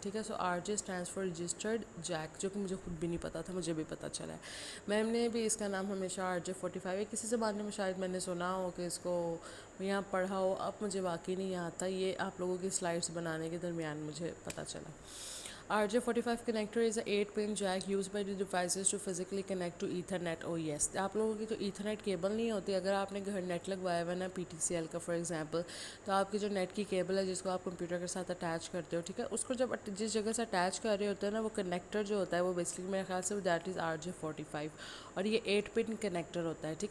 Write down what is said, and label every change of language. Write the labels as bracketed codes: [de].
[ur] ٹھیک ہے، [en] so RJ stands for registered jack, [ur] جو کہ مجھے خود بھی نہیں پتا تھا، مجھے بھی پتہ چلا ہے. میم نے بھی اس کا نام ہمیشہ RJ45 ہے، کسی زبان میں شاید میں نے سنا ہو کہ اس کو یہاں پڑھا ہو، اب مجھے واقعی نہیں آتا، یہ آپ لوگوں کی سلائڈس بنانے کے درمیان مجھے پتہ چلا. [en] RJ45 connector is a 8-pin jack used by the devices to physically connect to Ethernet. Oh yes, [ur] آپ لوگوں کی تو ایتھرنیٹ کیبل نہیں ہوتی. اگر آپ نے گھر نیٹ لگوایا ہوا ہے نا PTCL کا فار ایگزامپل، تو آپ کی جو نیٹ کی کیبل ہے جس کو آپ کمپیوٹر کے ساتھ اٹیچ کرتے ہو، ٹھیک ہے، اس کو جب جس جگہ سے اٹیچ کر رہے ہوتے ہیں نا، وہ کنیکٹر جو ہوتا ہے وہ بیسکلی میرے خیال سے [en] that is RJ45، [ur] اور یہ 8-pin کنیکٹر ہوتا ہے.